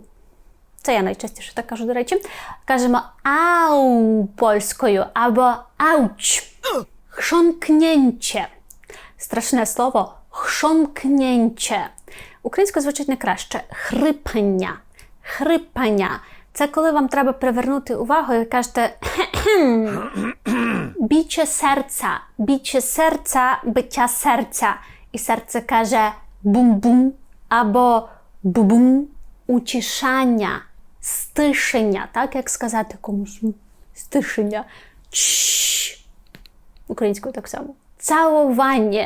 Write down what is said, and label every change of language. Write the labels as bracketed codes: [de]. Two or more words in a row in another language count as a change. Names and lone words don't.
[uk] Це я найчастіше так кажу, до речі. Кажемо ау польською або ауч. Chrząknięcie. Страшне слово chrząknięcie. Українською звучить не краще. Хрипання. Хрипання. Це коли вам треба привернути увагу і кажете [pl] bicie serca. Bicie serca, [uk] биття серця. І серце каже бум-бум або бу-бум. Uciszania, стишення. Так, як сказати комусь? Стишення. Чш. Українською так само. Цałowanie.